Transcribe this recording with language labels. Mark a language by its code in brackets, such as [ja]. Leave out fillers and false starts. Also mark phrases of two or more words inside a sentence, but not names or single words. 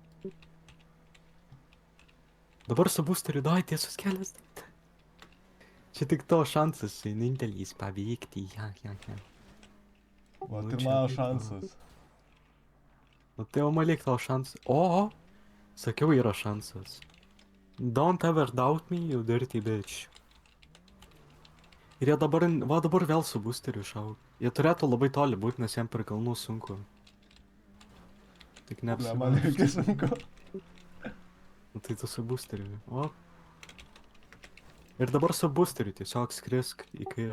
[lt] Dabar su boosteriu, davai tiesus kelias. Čia tik to šansas vienintelis paveikti, ja. Va, Nu, ir čia mano taip, šansas. Nu tai jau malik tau šansas. O, sakiau yra šansas. [en] Don't ever doubt me, you dirty bitch. [lt] Ir jie dabar, va dabar vėl su boosteriu šauk. Jie turėtų labai toli būti, nes jiem per kalnų sunku. Tik Ne, man neapsimaus. irgi sunku. Nu tai tu su boosteriu. O. Ir dabar su boosteriu tiesiog skrisk į kairę.